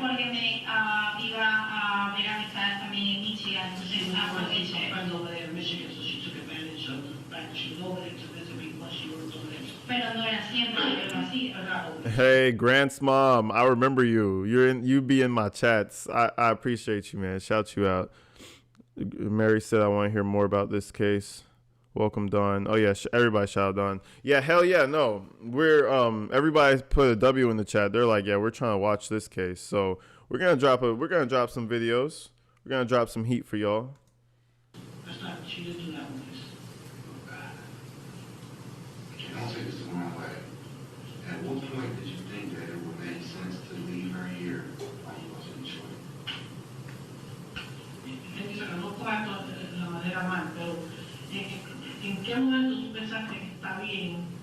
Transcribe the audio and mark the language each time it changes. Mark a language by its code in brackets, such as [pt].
[es] Porque me iba a ver a mi casa también en Michigan, entonces aproveché. [en] Some friends over there in Michigan, so she took advantage of the fact that she was over there to visit me while she worked over there. [es] Pero no era siempre que yo lo hacía. [en] Hey, Grant's mom, I remember you. You be in my chats. I appreciate you, man. Shout you out. Mary said I want to hear more about this case. Welcome, Dawn. Oh yeah, everybody shout out Dawn. Yeah, hell yeah, no. We're everybody put a W in the chat. They're like, yeah, we're trying to watch this case. So we're gonna drop some videos. We're gonna drop some heat for y'all. That's not, she didn't do that with this. Don't take this the wrong way. At what point did you think that it would make sense to leave her here while you was in Detroit? [es] Él dice que no coja la madera mal, pero ¿en qué momento tú pensaste que está bien